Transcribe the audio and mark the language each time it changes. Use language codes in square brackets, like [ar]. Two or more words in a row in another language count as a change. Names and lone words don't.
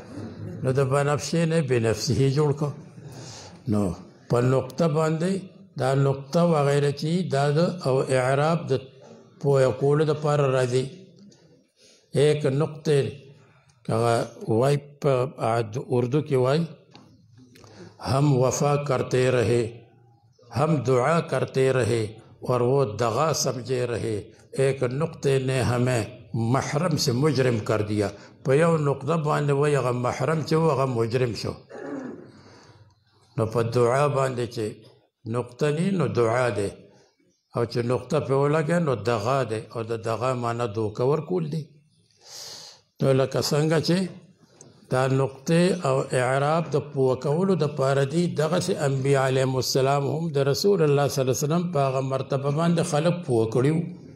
[ps] نو د بنفشې نه بنفسه جوړ کړه. نو په نقطه باندې دا نقطه وغیره چې دا او اعراب د پوهه کولو دپاره راځي. [ur] ایک [ps] نقطې وای په اردو کې وای [ur] ہم وفا کرتے رہے، ہم دعا کرتے رہے اور وہ دغا سمجھے رہے، ایک نقطے نے ہمیں محرم سے مجرم کر دیا. [ps] په یو نقطه باندې وای هغه محرم چې و هغه مجرم شو. نو په دعا باندې چې نقطه نی نو دعا دی، او چې نقطه پې ولګی نو دغا دی، او د دغا معنی دوکه ورکول دی. نو لکه څنګه چې دا نقطې او اعراب د پوه کولو دپاره دي، دغسې انبیا علیهم السلام هم د رسول الله صلی الله علیه وسلم په هغه مرتبه باندې خلک پوه کړي وو.